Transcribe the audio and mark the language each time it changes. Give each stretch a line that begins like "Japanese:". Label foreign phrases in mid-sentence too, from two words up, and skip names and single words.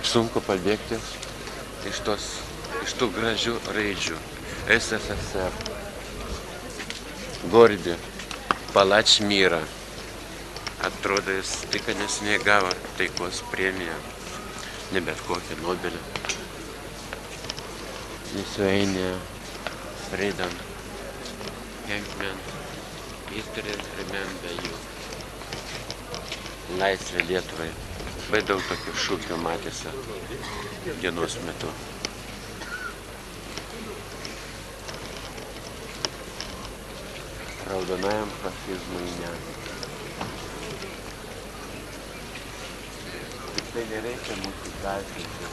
Lithuanian: Kaip sunku pabėgti iš tų gražių raidžių. SSSR. Gordi.
Russian: Палач мира.
Lithuanian: Atrodo, jis tik neseniai gavo taikos premiją. Ne bet kokią Nobelį.
English: Lithuania, freedom, Henkman, history remember you.
Lithuanian: Laisvė Lietuvai. Labai daug tokių šūkių matėsi dienos metu. Raudonajam fašizmui ne. Tai nereikia mūsų gąsdinti.